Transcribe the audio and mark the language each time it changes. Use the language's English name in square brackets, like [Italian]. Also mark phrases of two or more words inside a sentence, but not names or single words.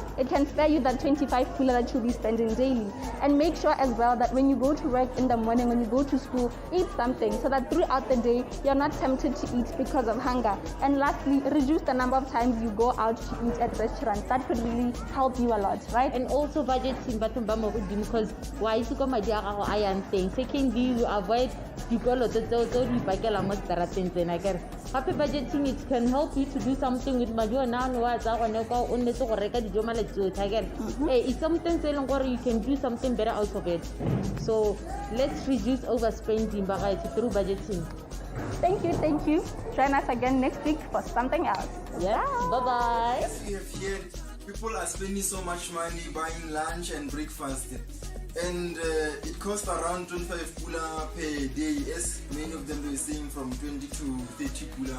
[English] It can spare you that 25 pula that you'll be spending daily. And make sure as well that when you go to work in the morning, when you go to school, eat something so that throughout the day, you're not tempted to eat because of hunger. And lastly, reduce the number of times you go out to eat at restaurants. That could really help you a lot, right? And also budgeting because why is it my dear iron thing? Secondly, you avoid [Tswana] dikoloto tseo di ipakela mo seterateng tsena kere gape [English] budgeting it can help you to do something with [Tswana] madi ona ano wa tsa gone ka o nnetse go reka dijo malatsi otlhe akere [English] it's something [Tswana] se e leng gore [English] you can do something better out of it. So let's reduce overspending through budgeting. Thank you. Join us again next week for something else. Yeah, bye-bye. As we have heard, people are spending so much money buying lunch and breakfast, and it costs around 25 pula per day, as many of them were saying from 20 to 30 pula.